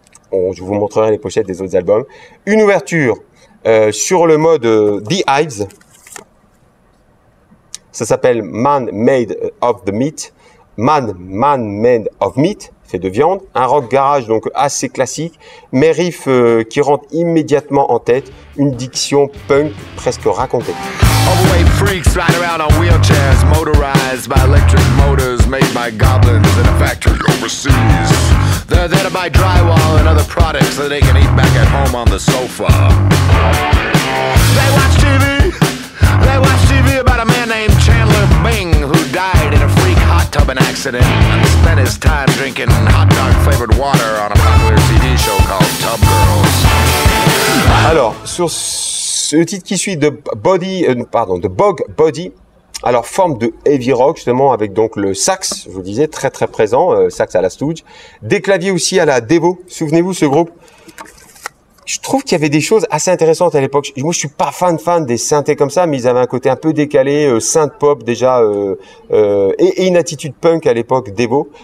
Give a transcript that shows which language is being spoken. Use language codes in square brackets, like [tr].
[fr] Je vous montrerai les pochettes des autres albums. Une ouverture sur le mode The Hives, ça s'appelle Man Made of the Meat, Man Made of Meat, fait de viande, un rock garage donc assez classique, mais riff qui rentre immédiatement en tête, une diction punk presque racontée. [en] Overweight freaks ride around on wheelchairs, motorized by electric motors made by goblins in a factory overseas. They're there to buy drywall and other products that they can eat back at home on the sofa. They watch TV. They watch TV about a man named Chandler Bing who died in a freak hot tubbing accident and spent his time drinking hot dog flavored water on a popular TV show called Tub Girls. [fr] Alors, sur le titre qui suit de Bog Body, alors forme de heavy rock justement avec donc le sax, je vous disais, très très présent, sax à la Stooge, des claviers aussi à la Devo. Souvenez-vous ce groupe. Je trouve qu'il y avait des choses assez intéressantes à l'époque. Moi, je suis pas fan des synthés comme ça, mais ils avaient un côté un peu décalé, synth pop déjà, et une attitude punk à l'époque, Devo.